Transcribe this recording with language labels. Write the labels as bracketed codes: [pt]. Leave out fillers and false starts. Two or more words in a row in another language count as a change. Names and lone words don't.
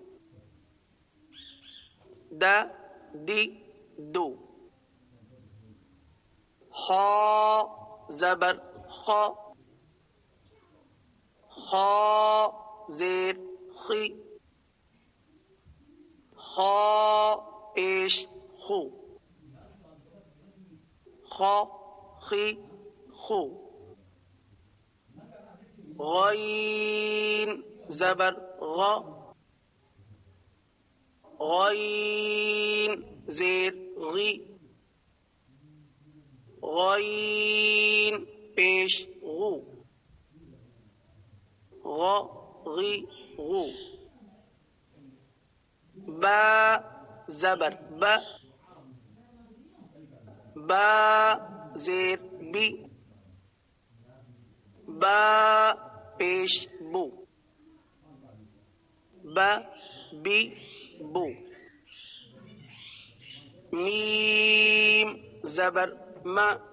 [ps] دی دو خا زبر خا خا زیر خی خا پیش خو خا خی خو غین زبر غا غین زیر غی غین پیش غو غا غی غو با زبر با با زیر بی با پیش بو با بی بو میم زبر ما